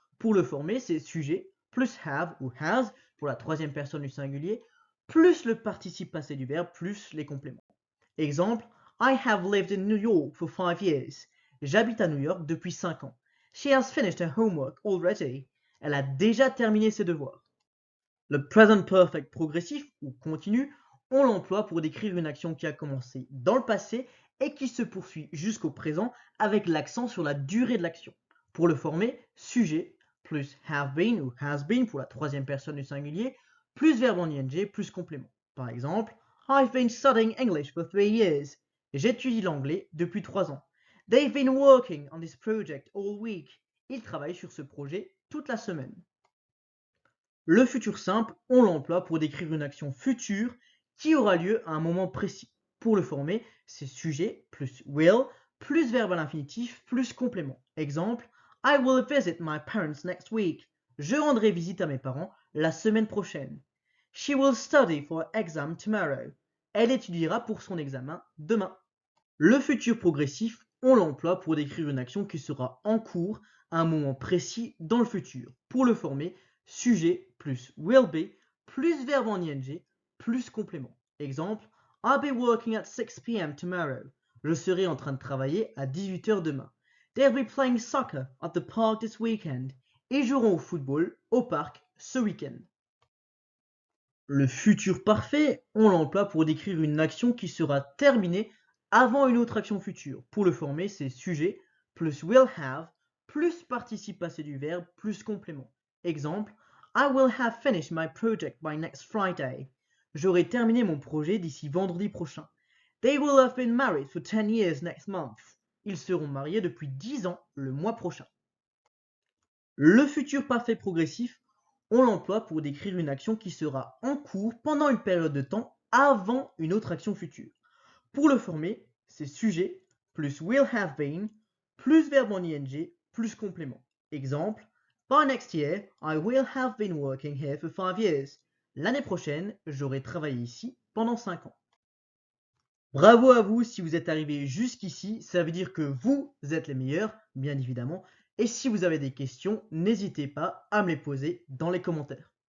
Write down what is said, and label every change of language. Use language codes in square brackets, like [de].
[fr] Pour le former, c'est sujet plus have ou has pour la troisième personne du singulier, plus le participe passé du verbe, plus les compléments. Exemple, [en] I have lived in New York for 5 years. [fr] J'habite à New York depuis 5 ans. [en] She has finished her homework already. [fr] Elle a déjà terminé ses devoirs. Le present perfect progressif ou continu, on l'emploie pour décrire une action qui a commencé dans le passé et qui se poursuit jusqu'au présent avec l'accent sur la durée de l'action. Pour le former, sujet plus have been ou has been pour la troisième personne du singulier, plus verbe en ing plus complément. Par exemple, [en] I've been studying English for 3 years. [fr] J'étudie l'anglais depuis 3 ans. [en] They've been working on this project all week. [fr] Ils travaillent sur ce projet toute la semaine. Le futur simple, on l'emploie pour décrire une action future qui aura lieu à un moment précis. Pour le former, c'est sujet plus will plus verbe à l'infinitif plus complément. Exemple, [en] I will visit my parents next week. [fr] Je rendrai visite à mes parents la semaine prochaine. [en] She will study for her exam tomorrow. [fr] Elle étudiera pour son examen demain. Le futur progressif, on l'emploie pour décrire une action qui sera en cours à un moment précis dans le futur. Pour le former, sujet plus will be plus verbe en ing plus complément. Exemple, [en] I'll be working at 6 p.m. tomorrow. [fr] Je serai en train de travailler à 18h demain. [en] They'll be playing soccer at the park this weekend. [fr] Ils joueront au football au parc ce week-end. Le futur parfait, on l'emploie pour décrire une action qui sera terminée avant une autre action future. Pour le former, c'est sujet plus will have plus participe passé du verbe plus complément. Exemple, [en] I will have finished my project by next Friday. [fr] J'aurai terminé mon projet d'ici vendredi prochain. [en] They will have been married for 10 years next month. [fr] Ils seront mariés depuis 10 ans le mois prochain. Le futur parfait progressif, on l'emploie pour décrire une action qui sera en cours pendant une période de temps avant une autre action future. Pour le former, c'est sujet plus will have been plus verbe en ing plus complément. Exemple, [en] by next year, I will have been working here for 5 years. [fr] L'année prochaine, j'aurai travaillé ici pendant 5 ans. Bravo à vous si vous êtes arrivé jusqu'ici, ça veut dire que vous êtes les meilleurs, bien évidemment. Et si vous avez des questions, n'hésitez pas à me les poser dans les commentaires.